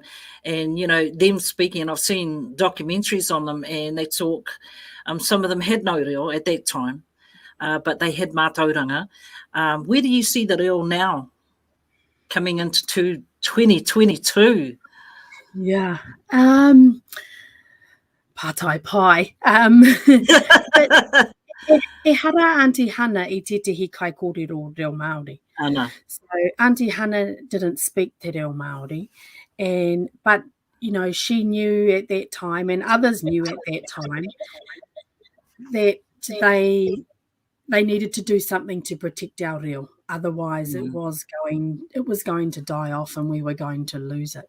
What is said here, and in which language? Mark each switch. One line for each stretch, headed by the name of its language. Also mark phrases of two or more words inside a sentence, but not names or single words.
English: And, them speaking, I've seen documentaries on them, and they talk, some of them had no reo at that time, but they had mātauranga. Where do you see the reo now coming into 2022? Yeah.
Māori: Pātai pai. E hara Auntie Hana I tetehi kai kōrero reo Māori. Ana.
English: So Auntie Hana didn't speak
Māori: te reo Māori,
English: but she knew at that time, and others knew at that time, that they needed to do something to protect our reo. Otherwise, it was going to die off, and we were going to lose it.